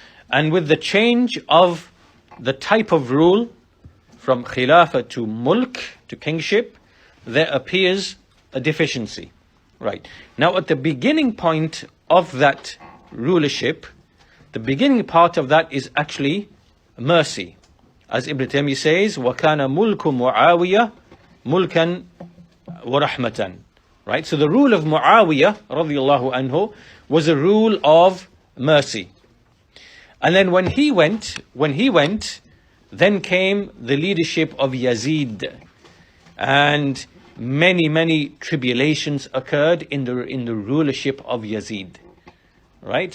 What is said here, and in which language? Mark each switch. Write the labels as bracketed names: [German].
[English] And with the change of the type of rule from Khilafah to Mulk, to kingship, there appears a deficiency. Right. Now at the beginning point of that rulership, the beginning part of that is actually mercy. As Ibn Taymiyyah says, [Arabic] وَكَانَ مُلْكُ مُعَاوِيَةً مُلْكًا وَرَحْمَةً. [English] Right? So the rule of Muawiyah radiallahu anhu was a rule of mercy. And then when he went, then came the leadership of Yazid. And many tribulations occurred in the rulership of Yazid. Right?